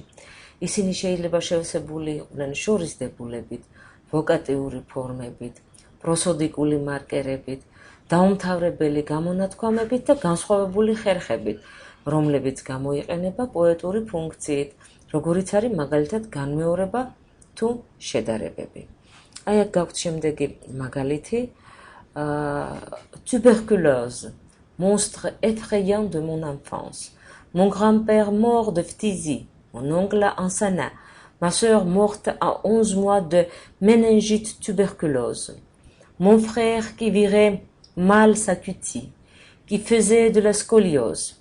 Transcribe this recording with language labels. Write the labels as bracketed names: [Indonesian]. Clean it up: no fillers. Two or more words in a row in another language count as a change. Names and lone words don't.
[Georgian] ისინი შეიძლება შევსებული იყვნენ შორისდებულებით, ვოკატიური ფორმებით, პროსოდიკული მარკერებით, დაუმთავრებელი გამონათქვამებით და განსხვავებული ხერხებით, რომლებიც გამოიყენება პოეტური ფუნქციით, როგორიც არის მაგალითად განმეორება თუ შედარებები. აი აქ გაქვთ შემდეგი მაგალითი. [French] Tuberculose, monstre effrayant de mon enfance. Mon grand-père mort de phtisie, mon oncle en sana, ma sœur morte à 11 mois de méningite tuberculose. Mon frère qui virait mal sa cutie, qui faisait de la scoliose.